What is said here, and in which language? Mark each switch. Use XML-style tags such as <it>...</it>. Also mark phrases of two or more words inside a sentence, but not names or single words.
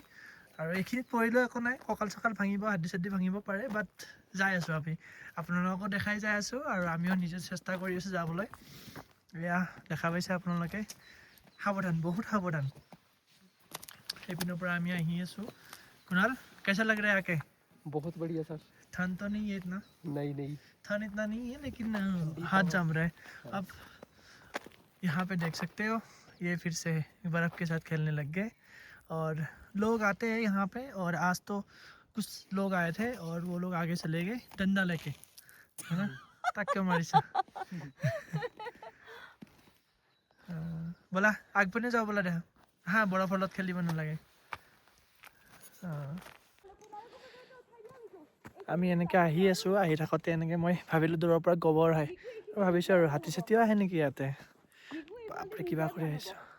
<as>আৰু এইখিনিত পৰিলেও একো নাই, কঁকাল চকাল ভাঙিব, হাদ্দি চাদ্দি ভাঙিব পাৰে, বাট যাই আছোঁ আমি, আপোনালোককো দেখাই যাই আছোঁ আৰু আমিও নিজে চেষ্টা কৰি আছোঁ যাবলৈ। এয়া দেখা পাইছে আপোনালোকে, সাৱধান, বহুত সাৱধান। সেইপিনৰ পৰা আমি আহি আছোঁ। কুণাল</as> <hi>कैसा लग रहा है आके? बहुत बढ़िया सर। ठंड तो नहीं है इतना? नहीं ठंड इतना नहीं है, लेकिन हाथ जम रहा है। अब यहाँ पे देख सकते हो, ये फिर से बर्फ़ के साथ खेलने लग गए। और लोग आते हैं यहाँ पे, और आज तो कुछ लोग आए थे और वो लोग आगे चले गए डंडा लेके, है ना, तक क्यों मारी सा बोला</hi> <as>আগপিনে যাওঁ</as> <hi>बोला</hi> <as>দেখা হা, বৰফৰ লগত খেলিব নালাগে। আমি এনেকৈ আহি আছোঁ, আহি থাকোঁতে এনেকৈ মই ভাবিলোঁ দূৰৰ পৰা গোবৰ হয়, ভাবিছোঁ আৰু হাতী চাতীও আহে নেকি ইয়াতে, বাপৰে কিবা কৰি আহিছোঁ।</as>